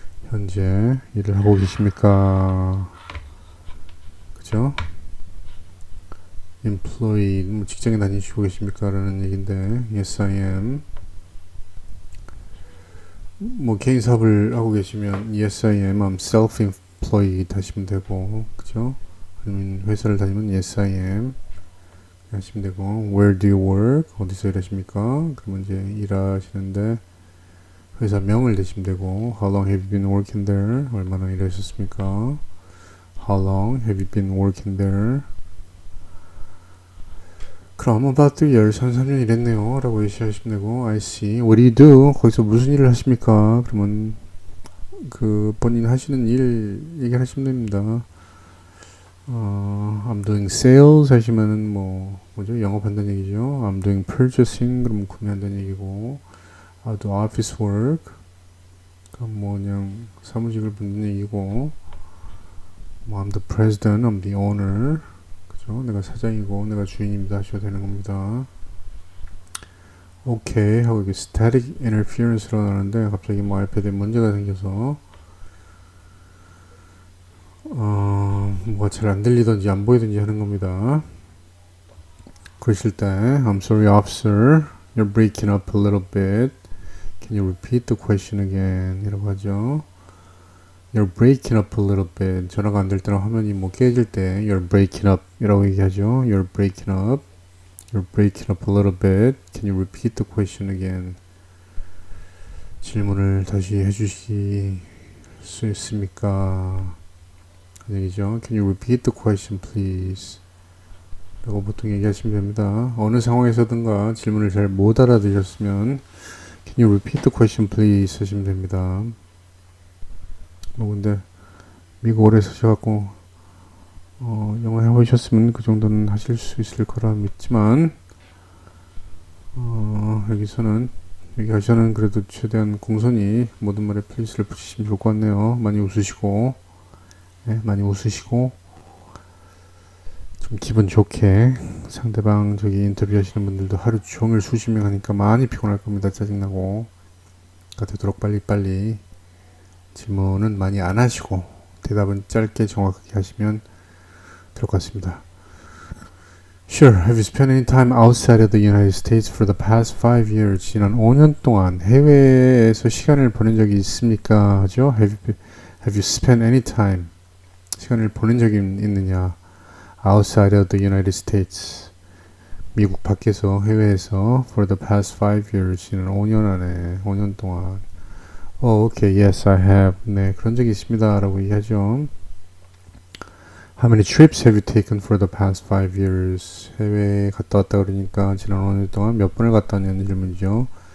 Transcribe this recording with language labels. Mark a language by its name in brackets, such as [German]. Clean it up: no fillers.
[Korean] 현재 일을 하고 계십니까? 그죠? employed, 뭐 직장에 다니시고 계십니까? 라는 얘기인데 [English] yes I am. [Korean] 뭐 개인 사업을 하고 계시면 [English] yes I am, I'm self-employed [Korean] 하시면 되고 그죠? 아니면 회사를 다니면 [English] yes I am [Korean] 하시면 되고 [English] where do you work? [Korean] 어디서 일하십니까? 그러면 이제 일하시는데 회사명을 대시면 되고 [English] How long have you been working there? [Korean] 얼마나 일하셨습니까? [English] How long have you been working there? [Korean] 그럼 [English] about 3 years, [Korean] 한 3년 일했네요 라고 얘기하시면 되고 [English] I see. What do you do? [Korean] 거기서 무슨 일을 하십니까? 그러면 그 본인 하시는 일 얘기하시면 됩니다. [English] I'm doing sales [Korean] 하시면은 뭐죠? 영업한다는 얘기죠. [English] I'm doing purchasing [Korean] 그러면 구매한다는 얘기고 [English] I do office work [Korean] 그럼 뭐 그냥 사무직을 붙는 얘기고 뭐 [English] I'm the president, I'm the owner [Korean] 그죠? 내가 사장이고 내가 주인입니다 하셔야 되는 겁니다. 오케이 하고 이게 static interference라고 나오는데 갑자기 뭐 아이패드에 문제가 생겨서 뭐가 잘 안 들리던지 안 보이던지 하는 겁니다. 그러실 때 [English] I'm sorry officer, you're breaking up a little bit. Can you repeat the question again? [Korean] 이라고 하죠. [English] You're breaking up a little bit. [Korean] 전화가 안 될 때나 화면이 뭐 깨질 때 [English] You're breaking up [Korean] 이라고 얘기하죠. [English] You're breaking up. You're breaking up a little bit. Can you repeat the question again? [Korean] 질문을 다시 해주실 수 있습니까? 그 얘기죠. [English] Can you repeat the question please? [Korean] 라고 보통 얘기하시면 됩니다. 어느 상황에서든가 질문을 잘 못 알아들으셨으면 [English] Can you repeat the question please? [Korean] 하시면 됩니다. 뭐 근데 미국 오래 사셔갖고 영어 해보셨으면 그 정도는 하실 수 있을 거라 믿지만 여기서는 그래도 최대한 공손히 모든 말에 플리스를 붙이시면 좋을 것 같네요. 많이 웃으시고 많이 웃으시고 좀 기분 좋게 상대방 저기 인터뷰 하시는 분들도 하루 종일 수십 명 하니까 많이 피곤할 겁니다. 짜증나고 되도록 빨리빨리 질문은 많이 안 하시고 대답은 짧게 정확하게 하시면 될 것 같습니다. [English] Sure. Have you spent any time outside of the United States for the past 5 years? [Korean] 지난 5년 동안 해외에서 시간을 보낸 적이 있습니까? 하죠? [English] Have you spent any time? [Korean] 시간을 보낸 적이 있느냐? [English] Outside of the United States. [Korean] 미국 밖에서, 해외에서 [English] for the past 5 years. [Korean] 지난 5년 안에, 5년 동안. [English] Okay. Yes, I have. [Korean] 네, 그런 적이 있습니다. 라고 얘기하죠. [English] How many trips have you taken for the past 5 years? [Korean] 해외에 갔다 왔다 그러니까 지난 5년 동안 몇 번을 갔다 왔냐는 질문이죠.